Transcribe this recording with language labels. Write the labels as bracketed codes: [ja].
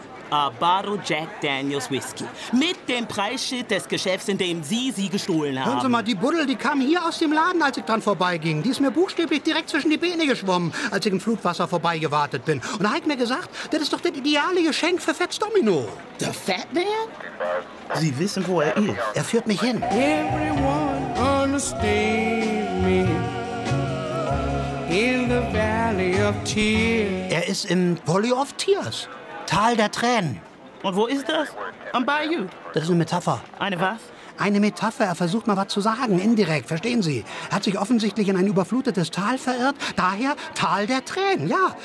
[de] A Bottle Jack Daniels Whisky. Mit dem Preisschild des Geschäfts, in dem Sie gestohlen haben. Hören Sie mal, die Buddel, die kam hier aus dem Laden, als ich dran vorbeiging. Die ist mir buchstäblich direkt zwischen die Beine geschwommen, als ich im Flutwasser vorbeigewartet bin. Und da hat mir gesagt, das ist doch das ideale Geschenk für Fats Domino. The Fat Man? Sie wissen, wo er ist. Er führt mich hin. [en] Everyone understand me. In the Valley of Tears. [de] Er ist im Valley of Tears. Tal der Tränen. Und wo ist das? Am Bayou. Das ist eine Metapher. Eine was? Eine Metapher. Er versucht mal was zu sagen, indirekt, verstehen Sie? Er hat sich offensichtlich in ein überflutetes Tal verirrt, daher Tal der Tränen, ja.